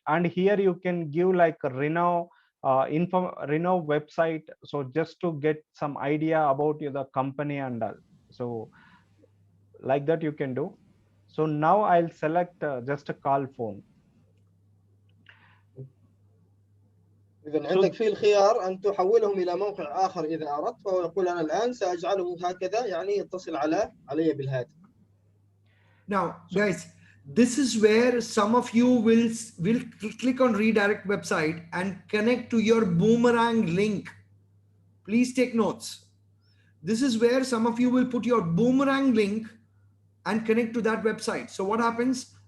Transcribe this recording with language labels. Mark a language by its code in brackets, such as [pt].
[en] And here you can give like a Renault Renault website, so just to get some idea about the company and all. So like that you can do. So now I'll select just a call phone. [ar] إذا عندك في الخيار أن تحولهم إلى موقع آخر إذا أردت، فهو يقول أنا الآن سأجعله هكذا، يعني يتصل علي بالهاتف. [en] Now, guys, this is where some of you will click on redirect website and connect to your Boomerang link. Please take notes. This is where some of you will put your Boomerang link and connect to that website. So what happens?